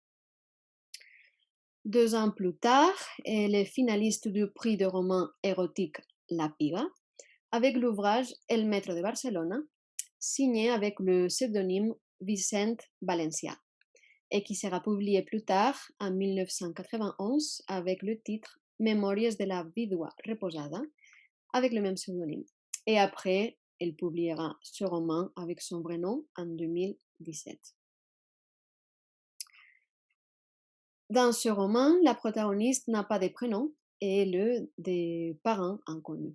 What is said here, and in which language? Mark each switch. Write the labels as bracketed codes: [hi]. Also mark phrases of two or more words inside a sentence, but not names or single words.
[fr] 2 ans plus tard, elle est finaliste du prix de roman érotique La Piga avec l'ouvrage El Metro de Barcelona, signé avec le pseudonyme Vicent Valencià, et qui sera publié plus tard en 1991 avec le titre Memòries de la vídua reposada avec le même pseudonyme. Et après, elle publiera ce roman avec son vrai nom en 2017. Dans ce roman, la protagoniste n'a pas de prénom et des parents inconnus.